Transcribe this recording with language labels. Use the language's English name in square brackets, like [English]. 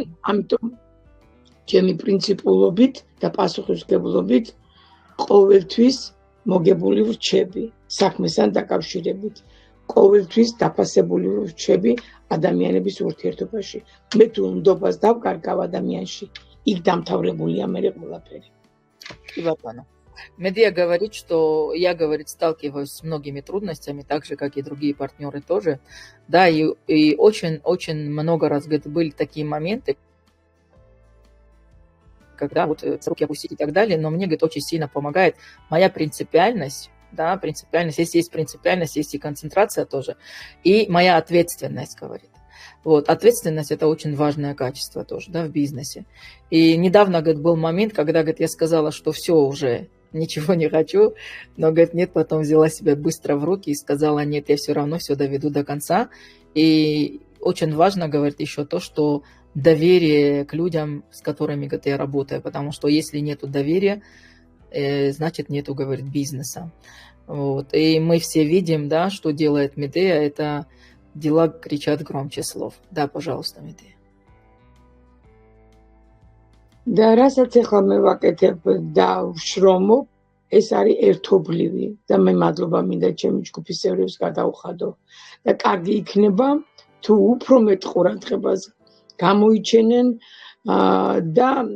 [Georgian] ამიტომ ჩემი პრინციპულობით და პასუხისმგებლობით ყოველთვის მოგებული ვრჩები საქმესთან დაკავშირებით. ყოველთვის დაფასებული ვრჩები ადამიანების ურთიერთობაში. მე თუ უნდობას დავკარგავ ადამიანში, იქ დამთავრებულია მე ყველაფერი. [Russian] И бабано. Медиа говорит, что я, говорит, сталкиваюсь с многими трудностями, так же, как и другие партнеры тоже. Да, и очень много раз, говорит, были такие моменты, когда вот руки опустить и так далее, но мне, говорит, очень сильно помогает моя принципиальность, да, принципиальность, если есть принципиальность, есть и концентрация тоже, и моя ответственность, говорит. Вот, ответственность – это очень важное качество тоже, да, в бизнесе. И недавно, говорит, был момент, когда, говорит, я сказала, что все уже, ничего не хочу, но, говорит, нет, потом взяла себя быстро в руки и сказала, нет, я все равно все доведу до конца. И очень важно, говорит, еще то, что доверие к людям, с которыми, говорит, я работаю, потому что если нету доверия, значит, нету, говорит, бизнеса. Вот. И мы все видим, да, что делает Медея, это дела кричат громче слов. Да, пожалуйста, Медея. [Georgian] და რასაც ახლა მე ვაკეთებ და ვშრომობ, ეს არის ერთობლივი და მე მადლობა მინდა ჩემი ჯგუფის წევრებს გადავხადო და კარგი იქნება თუ უფრო მეტ ყურადღებას გამოიჩენენ და